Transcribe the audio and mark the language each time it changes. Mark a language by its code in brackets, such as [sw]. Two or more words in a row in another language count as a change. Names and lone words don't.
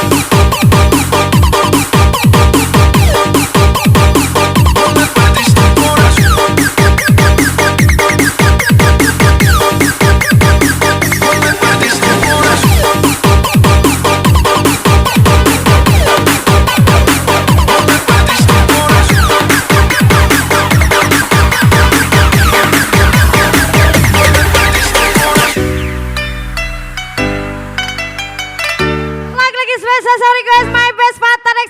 [es] Tú me perdiste el corazón. Tú me perdiste el corazón. Tú me perdiste el corazón. [id] Lagi-lagi spesial [en] sorry guys, my best Fatah DC.